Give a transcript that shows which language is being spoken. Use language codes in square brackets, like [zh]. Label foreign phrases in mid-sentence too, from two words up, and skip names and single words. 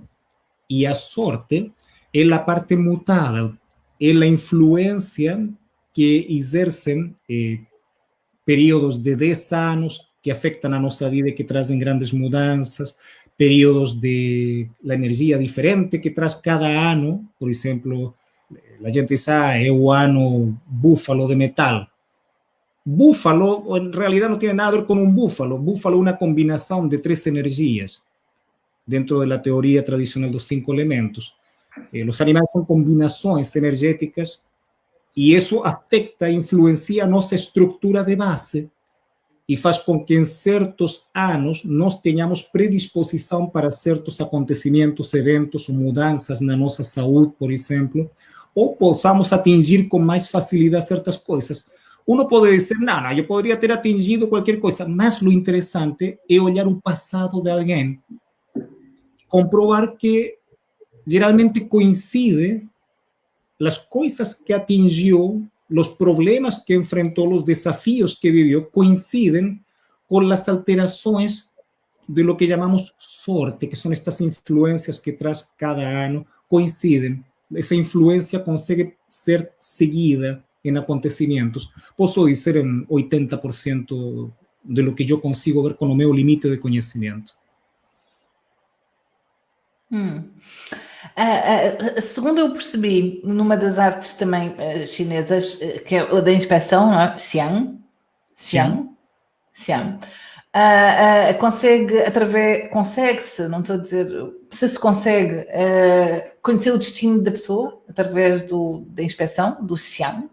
[pt] E a sorte é a parte mutável, é a influência que exercem períodos de 10 anos que afetam a nossa vida e que trazem grandes mudanças, períodos [es] de la [pt] energia diferente que traz cada ano. Por exemplo, a gente diz, é o ano búfalo de metal. [es] Búfalo, en realidad, no tiene nada a ver con un búfalo. Búfalo es una combinación de 3 energías dentro de la teoría tradicional de los 5 elementos. Los animales son combinaciones energéticas y eso afecta, influencia nuestra estructura de base y faz con que en ciertos años nos tengamos predisposición para ciertos acontecimientos, eventos o mudanzas [pt] na nossa saúde, [es] por ejemplo, [pt] o possamos atingir [es] con más facilidad ciertas cosas. [pt] Uno pode dizer, não, eu poderia ter atingido qualquer coisa, mas o interessante é olhar o passado de alguém, comprovar que geralmente coincide as coisas que atingiu, os problemas que enfrentou, os desafios que viveu, coincidem com as alterações [es] de lo que [pt] chamamos sorte, que são estas influências que traz cada ano, coincidem. Essa influência consegue ser seguida [es] en acontecimientos. [pt] Posso dizer [es] en 80% de lo que [pt] eu consigo ver com o meu limite de conhecimento. Segundo eu percebi, numa das artes também chinesas, que é o da inspeção, não é? Xiang. Consegue-se, não estou a dizer se consegue conhecer o destino da pessoa através da inspeção, do Xiang?